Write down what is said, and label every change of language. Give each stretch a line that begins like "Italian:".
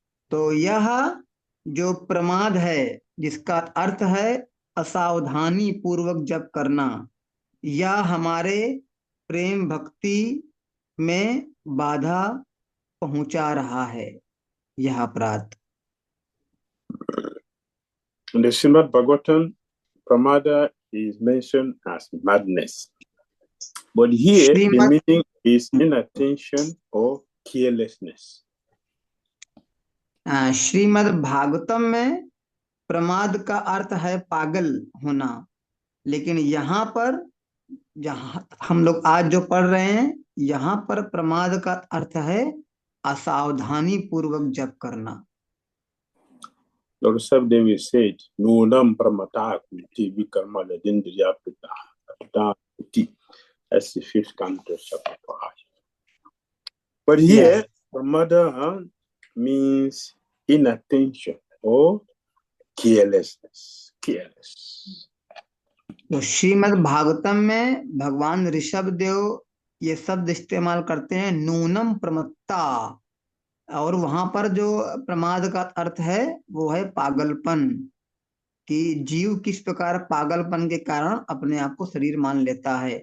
Hindi: तो यह जो प्रमाद है, जिसका अर्थ है असावधानी पूर्वक जप करना, यह हमारे प्रेम भक्ति में बाधा पहुंचा रहा है, यह अपराध।
English: In the Srimad Bhagavatam, pramada is mentioned as madness. But here, the meaning is inattention or carelessness.
Hindi: Shrimad Bhagavatam में प्रमाद का अर्थ है पागल होना, लेकिन यहाँ पर जहाँ हम लोग आज जो पढ़ रहे हैं, यहाँ पर प्रमाद का अर्थ है असावधानी पूर्वक जप करना।
English: Lord Sabdevi said,
Sanskrit: "Nunam pramata kuti vikarma ladindriya pita kuti."
English: That's the 5th canto, chapter 5. But here, pramada means inattention or carelessness. Careless.
Hindi: तो श्रीमद् भागवतम में भगवान ऋषभ देव ये शब्द इस्तेमाल करते हैं, नूनम प्रमत्ता, और वहां पर जो प्रमाद का अर्थ है वो है पागलपन, कि जीव किस प्रकार पागलपन के कारण अपने आप को शरीर मान लेता है।